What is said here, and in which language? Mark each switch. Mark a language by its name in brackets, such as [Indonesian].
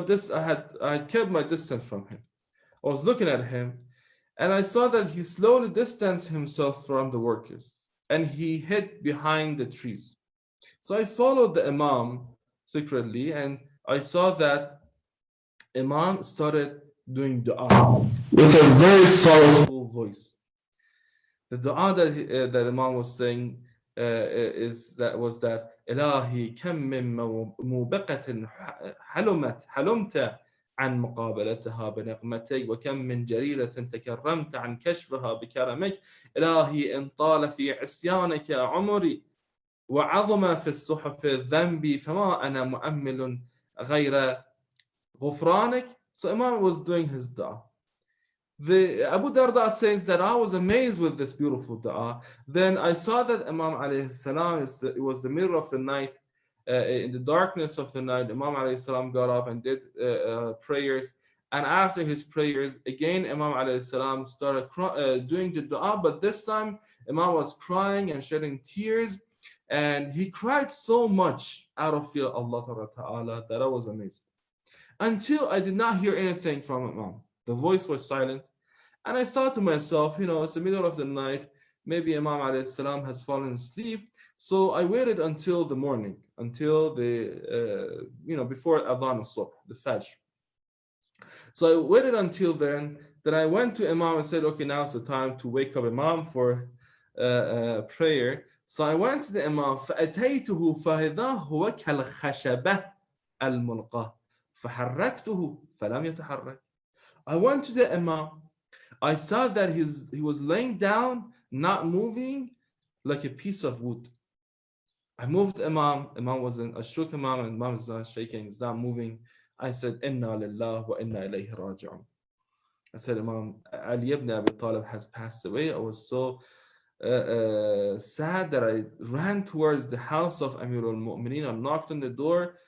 [English] I had kept my distance from him. I was looking at him, and I saw that he slowly distanced himself from the workers, and he hid behind the trees. So I followed the Imam secretly, and I saw that Imam started doing dua with a very sorrowful voice. The dua that Imam was saying was that [Arabic] إلهي كم من موبقة حلمت عن مقابلتها بنقمتك وكم من جريرة تكرمت عن كشفها بكرمك إلهي إن طال في عصيانك عمري وعظم في الصحف ذنبي فما أنا مؤمل غير غفرانك. [English] So Imam was doing his dua. The Abu Darda says that I was amazed with this beautiful dua. Then I saw that Imam alayhi salam, it was the middle of the night, in the darkness of the night, Imam alayhi salam got up and did prayers. And after his prayers, again Imam alayhi salam started doing the dua, but this time Imam was crying and shedding tears. And he cried so much out of fear of Allah Ta'ala that I was amazed. Until I did not hear anything from Imam. The voice was silent. And I thought to myself, it's the middle of the night. maybe Imam alayhi salam has fallen asleep. So I waited until the morning, until before Adhan al-Subh, the Fajr. So I waited until then. Then I went to Imam and said, okay, now it's the time to wake up Imam for prayer. So I went to the Imam. [Arabic] فأتيته فإذا هو كالخشبة الملقاة فحركته فلم يتحرك. [English] I went to the Imam. I saw that he was laying down, not moving, like a piece of wood. I moved Imam. Imam wasn't. I shook Imam, and Imam is not shaking. He's not moving. I said, [Arabic] "Inna lillah wa inna ilayhi raji'un." [English] I said, Imam Ali ibn Abi Talib has passed away. I was so sad that I ran towards the house of Amir al-Mu'mineen. I knocked on the door.